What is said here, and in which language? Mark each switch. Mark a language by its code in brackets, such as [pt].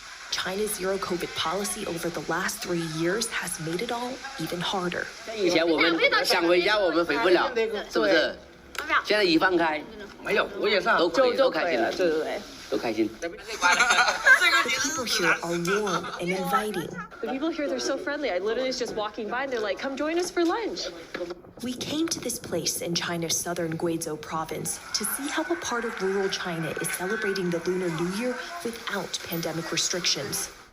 [en] China's zero COVID policy over the last 3 years has made it all even harder. [zh] 以前我们想回家我们回不了，是不是？现在一放开，没有，我也上，都开心了，对对对，都开心。 [en] The people here are warm and inviting. The people here, they're so friendly. I literally was just walking by and they're like, come join us for lunch. We came to this place in China's southern Guizhou province to see how a part of rural China is celebrating the Lunar New Year without pandemic restrictions.